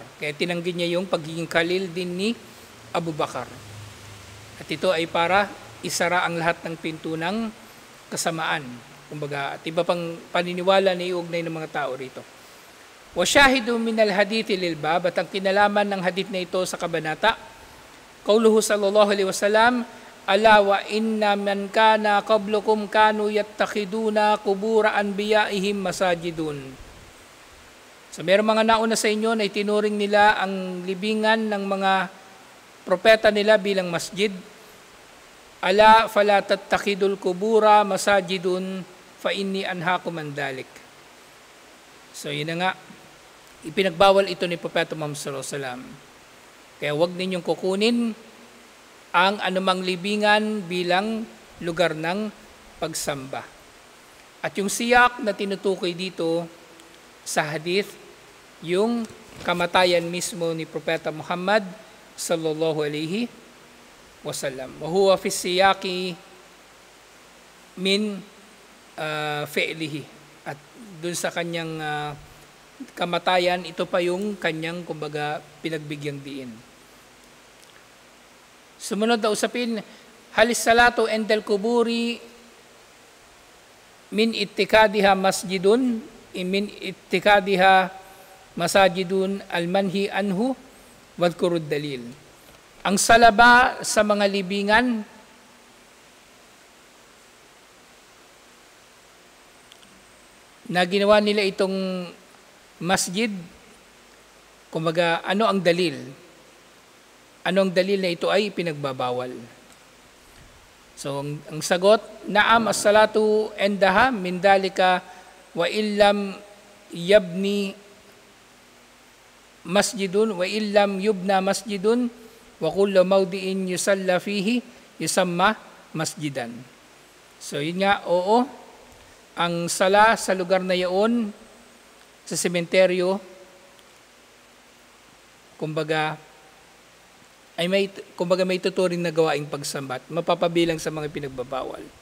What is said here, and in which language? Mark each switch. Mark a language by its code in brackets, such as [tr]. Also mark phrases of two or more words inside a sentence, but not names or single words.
[tl] Kaya tinanggi niya yung pagiging Khalil din ni Abu Bakar. At ito ay para isara ang lahat ng pinto ng kasamaan. Kumbaga, at iba pang paniniwala na iugnay ng mga tao rito. [ar] والشاهد من الحديث للباب, [tl] at ang kinalaman ng hadith na ito sa kabanata, [ar] قوله صلى الله عليه وسلم ألا وإن من كان قبلكم كانوا يتخذون قبور أنبيائهم مساجد. [tl] So mayroong mga nauna sa inyo na itinuring nila ang libingan ng mga propeta nila bilang masjid. [ar] ألا فلا تتخذوا القبور مساجد فإني أنهاكم عن ذلك. [tl] So yun na nga, ipinagbawal ito ni Propeta Muhammad [ar] صلى الله عليه وسلم. [tl] Kaya huwag ninyong kukunin ang anumang libingan bilang lugar ng pagsamba. At yung siyak na tinutukoy dito sa hadith, yung kamatayan mismo ni Propeta Muhammad [ar] صلى الله عليه وسلم. وهو في سياق من فعله. [tl] At dun sa kanyang kamatayan, ito pa yung kanyang kumbaga pinagbigyang diin. Sumunod na usapin, [ar] هل الصلاة عند القبور من اتخاذها مسجدا من اتخاذها مساجد المنهي عنه واذكر الدليل. [tl] Ang salaba sa mga libingan na ginawa nila itong masjid, kumbaga ano ang dalil? Ano ang dalil na ito ay pinagbabawal? So ang sagot, [ar] نعم الصلاة عندها من ذلك وإن لم يبن مسجد وإن لم يبن مسجد وكل موضع يصلى فيه يسمى مسجدا. [tl] So yun nga, oo, ang sala sa lugar na iyon, sa sementeryo, kumbaga may tuturing na gawaing pagsambat, mapapabilang sa mga pinagbabawal.